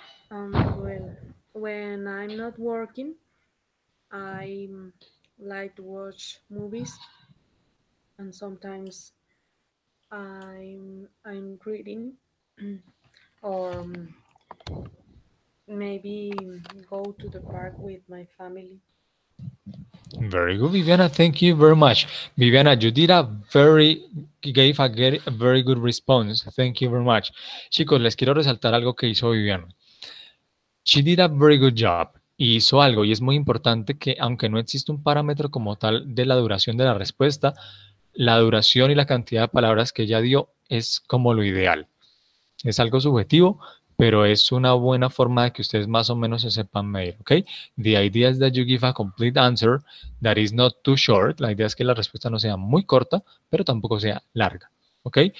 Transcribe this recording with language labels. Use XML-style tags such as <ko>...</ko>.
<en>Well, when I'm not working, I like to watch movies, and sometimes I'm reading, or maybe go to the park with my family. Very good, Viviana. Thank you very much. Viviana, you did a very, gave a very good response. Thank you very much.</en> <es>Chicos, les quiero resaltar algo que hizo Viviana.</es> <en>She did a very good job.</en> <es>Y hizo algo, y es muy importante que, aunque no existe un parámetro como tal de la duración de la respuesta, la duración y la cantidad de palabras que ella dio es como lo ideal. Es algo subjetivo, pero es una buena forma de que ustedes más o menos se sepan medir, ¿ok?</es> <en>The idea is that you give a complete answer that is not too short.</en> <es>La idea es que la respuesta no sea muy corta, pero tampoco sea larga, ¿ok?</es>